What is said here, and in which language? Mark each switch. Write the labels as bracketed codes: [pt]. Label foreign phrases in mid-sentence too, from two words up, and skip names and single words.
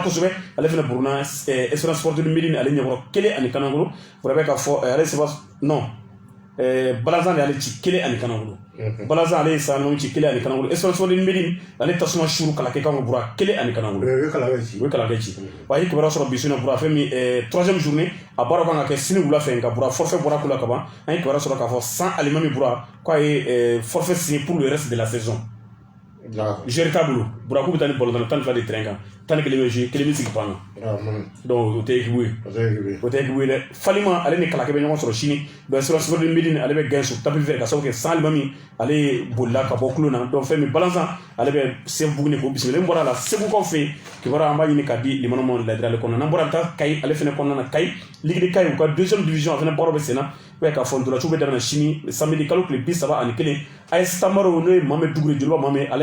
[bm] kosɛbɛ ale fana buruna Espérance Sportive Médine ale ɲɛkɔrɔ 1 ani Kanangolo pour bɛ k'a fɔ ale seba non Balazan de ale ci 1 ani Kanangolo Balazan ale ye san ci 1 ani Kanangolo Espérance Sportive Médine ale tasuma suru kalake kan bura 1 ani Kanangolo o ye kalake ci wa ye kibaruya sɔrɔ bisu na bura fɛn min 3e journée a baaraw kan ka kɛ sini wula fɛ nka bura forfait bɔra kula kaban an ye kibaruya sɔrɔ k'a fɔ sans Alimami bura k'a ye [fr] forfait signé pour le reste de la saison [bm] joueur t'a bolo bura k'u bɛ taa ni balontan 12 de terrain kan 11 bɛ jouer 1 bɛ sigi pan kan donc o tɛ équipe ye o tɛ équipe ye dɛ Falima ale ni Kalake bɛ ɲɔgɔn sɔrɔ sini donc Espérance Sportive Médine ale bɛ [fr] gagner sur tapis vert [bm] ka sababu kɛ sans Alimami ale bolila ka bɔ kulon na donc fɛn min Balazan ale bɛ CF Buguni k'o bisimila bɔra la Segukaw fɛ yen kibaruya an b'a ɲini k'a di limanaw ma ladira ale kɔnɔ n'an bɔra taa Kayi ale fana kɔnɔna na Kayi [fr] Ligue de Kayi [bm] u ka 2e division a fana baaraw bɛ sen na i b'a ye k'a fɔ ntolaciw bɛ daminɛ sini samedi kalo tile 31 AS Tamaro n'o ye Mamɛ Dugure Jeliba Mamɛ ale